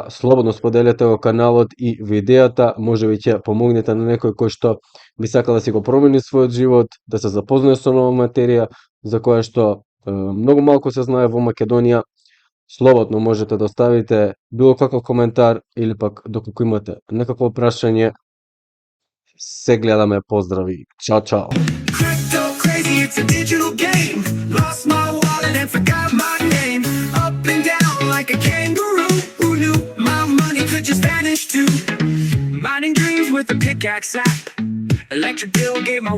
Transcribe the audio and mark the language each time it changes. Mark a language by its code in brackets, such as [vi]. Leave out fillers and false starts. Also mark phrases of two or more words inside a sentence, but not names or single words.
[mk] Слободно споделете го каналот и видеата, можеби ќе помогнете на некој кој што би сакал да си го промени својот живот, да се запознае со нова материја за која што многу малку се знае во Македонија. Слободно можете да оставите било каков коментар или пак доколку имате некакво прашање. Се гледаме, поздрави. Чао, чао. [en] Crypto crazy, it's a digital game. Lost my wallet and forgot my name. Up and down like a kangaroo. Who knew my money could just vanish too? Mining dreams with a pickaxe app. Electric bill gave my